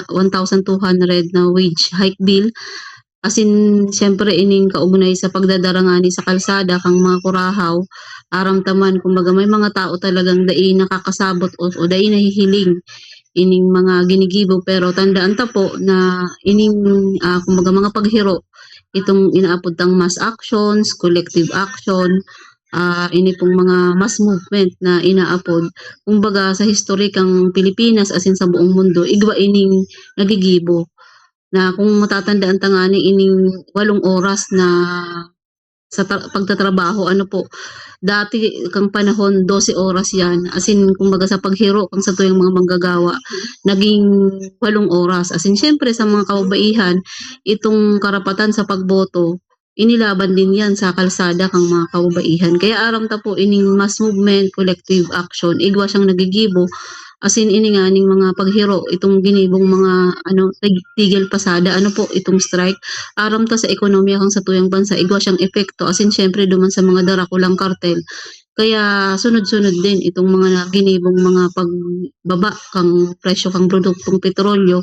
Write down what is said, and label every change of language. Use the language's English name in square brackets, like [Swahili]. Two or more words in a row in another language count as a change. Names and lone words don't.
[Bikol] 1,200 na [English] wage hike bill, [Bikol] as in syempre ining kaugnay sa pagdadarangani sa kalsada kang mga kurahaw, aram taman kumbaga may mga tao talagang dai nakakasabot o dai nahihiling ining mga ginigibo, pero tandaan ta po na ining kumbaga mga paghiro itong inaapod tang [English] mass actions, collective action, [Bikol] ini pong mga [English] mass movement [Bikol] na inaapod kumbaga sa history kang Pilipinas as in sa buong mundo, igwa ining nagigibo na kung matatandaan ta nga ining 8 oras na sa pagtatrabaho, ano po, dati kang panahon 12 oras yan, as in kumbaga sa paghiro kang sa tuyong mga manggagawa, naging 8 oras. As in syempre sa mga kababaihan, itong karapatan sa pagboto, inilaban din yan sa kalsada kang mga kababaihan. Kaya aram ta po ining [English] mass movement, collective action, [Bikol] igwa siyang nagigibo, as in ini nga ning mga paghiro, itong ginibong mga tigil pasada, ano po, itong strike, aram ta sa ekonomiya kang sa tuyang bansa, igwa siyang epekto, as in syempre duman sa mga darakulang kartel. Kaya sunod-sunod din itong mga ginibong mga pagbaba kang presyo kang produktong petrolyo.